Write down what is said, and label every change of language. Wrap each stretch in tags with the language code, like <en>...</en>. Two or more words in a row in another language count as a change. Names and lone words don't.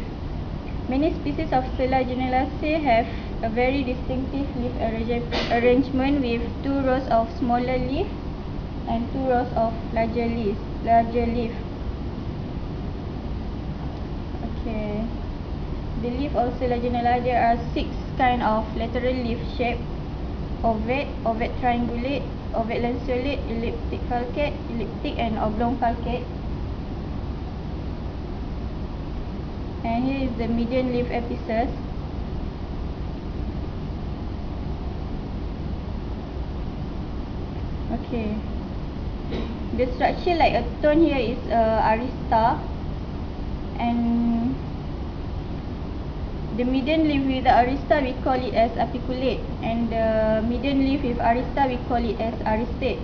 <en>Many species of Selaginellaceae have a very distinctive leaf arrangement with 2 rows of smaller leaf and 2 rows of larger leaf. Okay. The leaf of Selaginella, there are 6 kind of lateral leaf shape: ovate, ovate triangulate, ovate lanceolate, elliptic falcate, elliptic and oblong falcate. And here is the median leaf apices. Okay. The structure like a tone here is arista, and the median leaf with the arista we call it as apiculate, and the median leaf with arista we call it as aristate.</en>